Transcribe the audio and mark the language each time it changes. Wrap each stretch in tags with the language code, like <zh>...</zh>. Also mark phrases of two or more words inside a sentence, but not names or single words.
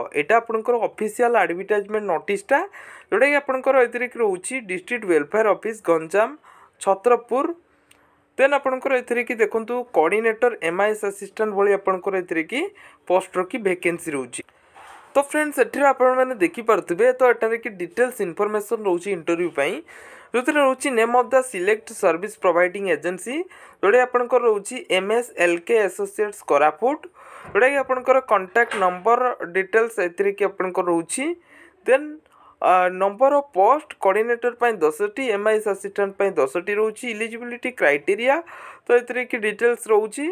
<or>ଏଟା ଆପଣଙ୍କର</or> <en>official advertisement</en> <or>ନୋଟିସଟା, ଯୋଉଟା କି ଆପଣଙ୍କର ଏଥିରେ କି ରହୁଛି</or> <en>district welfare office</en> <or>गंजाम छत्रपुर। ଦେନ ଆପଣଙ୍କର ଏଥିରେ କି ଦେଖନ୍ତୁ</or> <en>coordinator, MIS assistant</en> <or>ଭଳି ଆପଣଙ୍କର ଏଥିରେ କି ପୋଷ୍ଟ ର କି ଭ୍ୟାକାନ୍ସି ରହୁଛି। ତ ଫ୍ରେଣ୍ଡସ, ଏଠି ଆପଣ ମାନେ ଦେଖି ପାରିବେ, ତ ଏଟାରେ କି</or> <en>details information</en> <or>ରହୁଛି ଇଣ୍ଟରଭ୍ୟୁ ପାଇଁ, ଯୋଉଠି ରହୁଛି</or> <en>name of the select service providing agency,</en> <or>ଯୋଉଠି ଆପଣଙ୍କର ରହୁଛି MSLK एसोसिएट्स कोरापुट, ଯୋଉଠି କି ଆପଣଙ୍କର</or> <en>contact number details</en> <or>ଏଥିରେ କି ଆପଣଙ୍କର ରହୁଛି।</or> <en>then number of post coordinator पई 10टी, MIS assistant</en> <or>ପାଇଁ 10ଟି ରହୁଛି।</or> <en>eligibility criteria,</en> <or>ତ ଏଥିରେ କି ଡିଟେଲ୍ସ ରହୁଛି।</or>